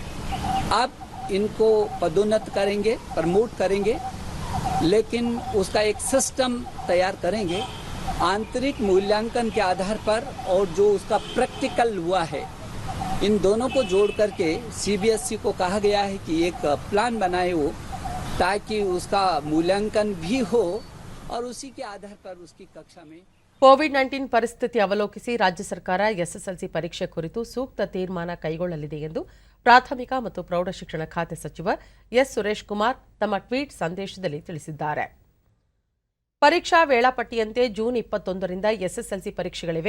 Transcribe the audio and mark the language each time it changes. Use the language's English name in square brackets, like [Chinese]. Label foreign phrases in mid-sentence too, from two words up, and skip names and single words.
[Hindi] अब इनको पदोन्नत करेंगे, प्रमोट करेंगे, लेकिन उसका एक सिस्टम तैयार करेंगे आंतरिक मूल्यांकन के आधार पर, और जो उसका प्रैक्टिकल हुआ है इन दोनों को जोड़ करके सीबीएसई को कहा गया है कि एक प्लान बनाए वो, ताकि उसका मूल्यांकन भी हो और उसी के आधार पर उसकी कक्षा में [Kannada] ಕೋವಿಡ್-19 ಪರಿಸ್ಥಿತಿ ಅವಲೋಕಿಸಿ ರಾಜ್ಯ ಸರ್ಕಾರ ಎಸ್ಎಸ್ಎಲ್ಸಿ ಪರೀಕ್ಷೆ ಕುರಿತು ಸೂಕ್ತ ತೀರ್ಮಾನ ಕೈಗೊಳ್ಳಲಿದೆ ಎಂದು ಪ್ರಾಥಮಿಕ ಮತ್ತು ಪ್ರೌಢಶಿಕ್ಷಣ ಖಾತೆ ಸಚಿವ ಎಸ್ ಸುರೇಶ್ ಕುಮಾರ್ ತಮ್ಮ ಟ್ವೀಟ್ ಸಂದೇಶದಲ್ಲಿ ತಿಳಿಸಿದ್ದಾರೆ. ಪರೀಕ್ಷಾ ವೇಳಾಪಟ್ಟಿಯಂತೆ ಜೂನ್ 21ರಿಂದ ಎಸ್ಎಸ್ಎಲ್ಸಿ ಪರೀಕ್ಷೆಗಳಿವೆ.